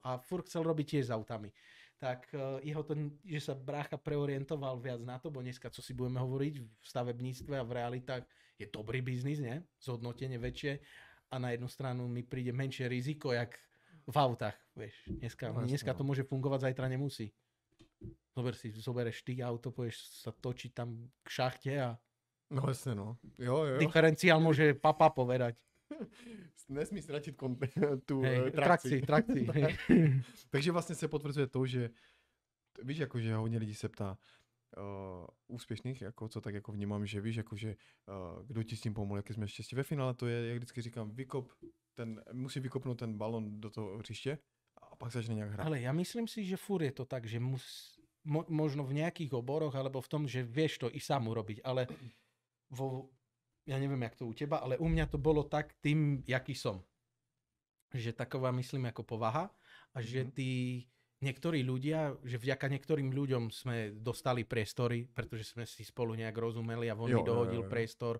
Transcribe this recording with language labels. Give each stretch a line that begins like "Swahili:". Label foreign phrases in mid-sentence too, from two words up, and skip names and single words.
Slovak: A furt chcel robiť tiež s autami. Tak jeho to, že sa brácha preorientoval viac na to, bo dneska, co si budeme hovoriť v stavebníctve a v realitách, je dobrý biznis, ne? Zhodnotenie väčšie. a na jednu stranu mi príde menšie riziko, jak v autách, vieš. Dneska to môže fungovať, zajtra nemusí. Zobereš ty auto, pôjdeš sa točiť tam k šachte a No jasne, no. Jo. diferenciál môže papa povedať.
Czech: Nesmí ztratit tu Trakci. Takže vlastně se potvrzuje to, že víš, jakože hodně lidí se ptá úspěšných, jako co tak jako vnímám, že víš, jakože kdo ti s tím pomohl, jaký jsme štěstí. Ve finále to je, jak vždycky říkám, musí vykopnout ten balon do toho hřiště a pak začne nějak hrát.
Slovak: Ale ja myslím si, že furt je to tak, že možno v nejakých oboroch, alebo v tom, že vieš to i sám urobiť, ale ja neviem, jak to u teba, ale u mňa to bolo tak tým, jaký som. Že taková, myslím, ako povaha a že niektorí ľudia, že vďaka niektorým ľuďom sme dostali priestory, pretože sme si spolu nejak rozumeli a on mi dohodil priestor.